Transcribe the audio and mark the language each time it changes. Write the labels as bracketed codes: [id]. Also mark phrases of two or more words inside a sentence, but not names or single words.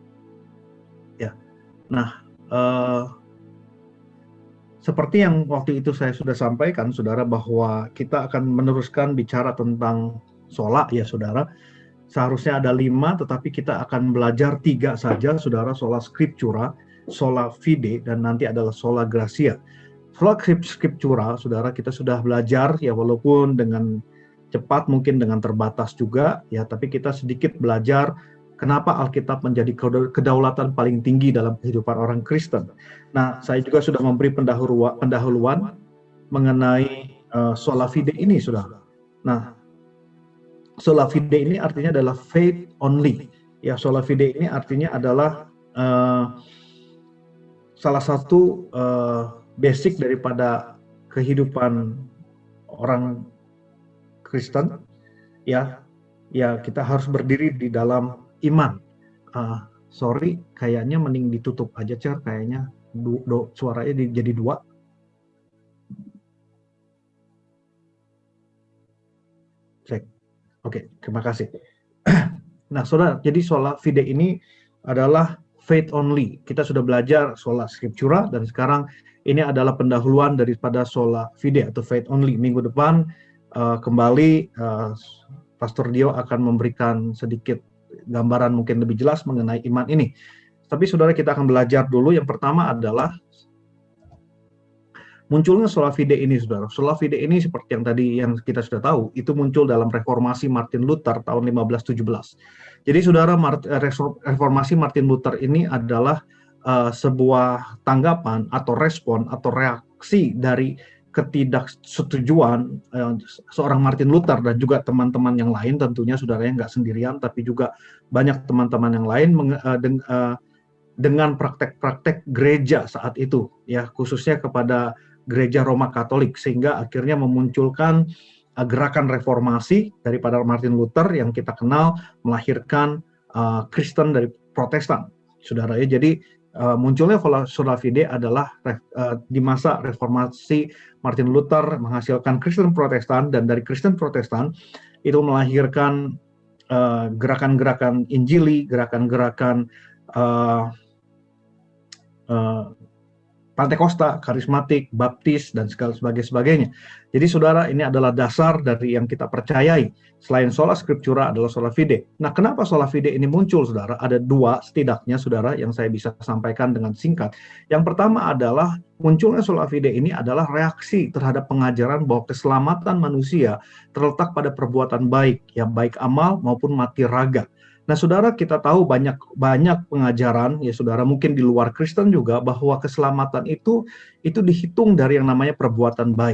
[id] Ya, nah seperti yang waktu itu saya sudah sampaikan, saudara, bahwa kita akan meneruskan bicara tentang sola, ya saudara. Seharusnya ada 5, tetapi kita akan belajar 3 saja, saudara. [la] Sola scriptura, sola fide, [id] dan nanti adalah [la] sola gratia. Sola scriptura, [id] saudara, kita sudah belajar, ya walaupun dengan cepat, mungkin dengan terbatas juga, ya, tapi kita sedikit belajar kenapa Alkitab menjadi kedaulatan paling tinggi dalam kehidupan orang Kristen. Nah, saya juga sudah memberi pendahuluan mengenai [la] sola fide [id] ini, saudara. Nah, [la] sola fide [id] ini artinya adalah [en] faith only. [id] Ya, [la] sola fide [id] ini artinya adalah eh, salah satu basic daripada kehidupan orang Kristen, ya, kita harus berdiri di dalam iman. Sorry, kayaknya mending ditutup aja, Cer. Kayaknya suaranya jadi dua. Cek. Oke, terima kasih. Nah, saudara, jadi [la] sola fide [id] ini adalah [en] faith only. [id] Kita sudah belajar [la] sola scriptura, [id] dan sekarang ini adalah pendahuluan daripada [la] sola fide [id] atau [en] faith only. [id] Minggu depan kembali Pastor Dio akan memberikan sedikit gambaran mungkin lebih jelas mengenai iman ini. Tapi saudara, kita akan belajar dulu. Yang pertama adalah munculnya [la] sola fide [id] ini, saudara. [la] Sola fide [id] ini seperti yang tadi yang kita sudah tahu, itu muncul dalam reformasi Martin Luther tahun 1517. Jadi saudara, reformasi Martin Luther ini adalah sebuah tanggapan atau respon atau reaksi dari ketidaksetujuan seorang Martin Luther dan juga teman-teman yang lain, tentunya saudaranya nggak sendirian, tapi juga banyak teman-teman yang lain dengan praktek-praktek gereja saat itu, ya, khususnya kepada gereja Roma Katolik, sehingga akhirnya memunculkan gerakan reformasi daripada Martin Luther yang kita kenal melahirkan Kristen dari Protestan, saudara ya. Jadi munculnya [la] sola fide [id] adalah di masa reformasi Martin Luther menghasilkan Kristen Protestan, dan dari Kristen Protestan itu melahirkan gerakan-gerakan Injili, gerakan-gerakan Pantekosta, karismatik, baptis, dan sebagainya. Jadi saudara, ini adalah dasar dari yang kita percayai. Selain [la] sola scriptura [id] adalah [la] sola fide. [id] Nah, kenapa [la] sola fide [id] ini muncul, saudara? Ada dua setidaknya, saudara, yang saya bisa sampaikan dengan singkat. Yang pertama adalah munculnya [la] sola fide [id] ini adalah reaksi terhadap pengajaran bahwa keselamatan manusia terletak pada perbuatan baik, ya, baik amal maupun mati raga. Nah, saudara, kita tahu banyak pengajaran, ya saudara, mungkin di luar Kristen juga, bahwa keselamatan itu dihitung dari yang namanya perbuatan baik.